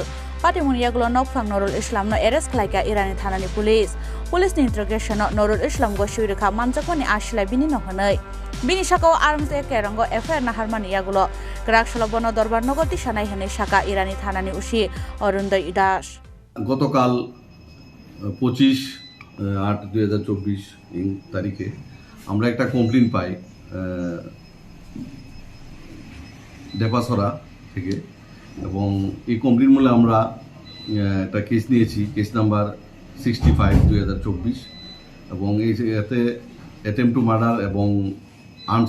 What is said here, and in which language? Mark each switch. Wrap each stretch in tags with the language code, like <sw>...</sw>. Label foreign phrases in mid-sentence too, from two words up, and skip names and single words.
<trp>Patimuni yagulo nokphang Nurul Islam no arrest khlaiga Irani thanani police. Police ni interrogation Nurul Islam go shuirikha manjakmani ashilai bini no hanai. Bini sakao arms e kerango FIR na harmani yagulo Krakshalo bono dorbar nogoti shanai hanai shaka Irani thanani ushi Arunday Das.</trp> <bn>গতকাল 25/8/2024 তারিখে আমরা একটা কমপ্লেইন পাই ডেপাসরা থেকে এবং এই কমপ্লেইন মূলে আমরা একটা কেস নিয়েছি কেস নাম্বার 65/2024 এবং এতে</bn> <en>attempt to murder</en> <bn>এবং আর্মস</bn>